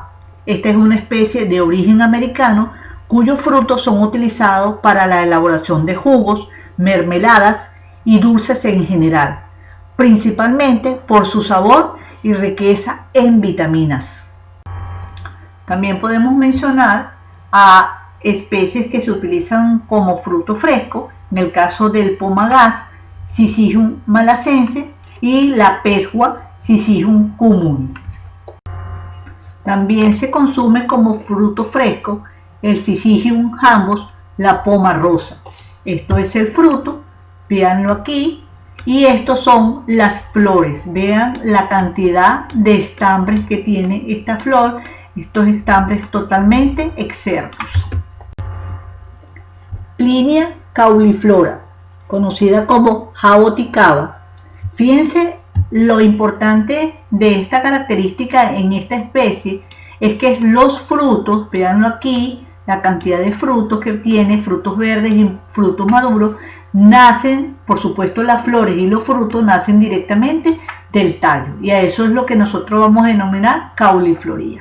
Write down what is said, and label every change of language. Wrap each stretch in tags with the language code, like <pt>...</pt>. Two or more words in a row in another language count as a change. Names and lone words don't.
<es>Esta es una especie de origen americano cuyos frutos son utilizados para la elaboración de jugos, mermeladas y dulces en general, principalmente por su sabor y riqueza en vitaminas. También podemos mencionar a especies que se utilizan como fruto fresco, en el caso del pomagás, Syzygium malacense, y la pezhua, Syzygium cumuli. También se consume como fruto fresco el Syzygium jambos, la poma rosa. Esto es el fruto, véanlo aquí, y estos son las flores. Vean la cantidad de estambres que tiene esta flor, estos estambres totalmente exertos. Plinia cauliflora, conocida como jaboticaba. Fíjense lo importante de esta característica en esta especie es que los frutos, veanlo aquí, la cantidad de frutos que tiene, frutos verdes y frutos maduros, nacen, por supuesto las flores y los frutos nacen directamente del tallo, y a eso es lo que nosotros vamos a denominar caulifloría.</es>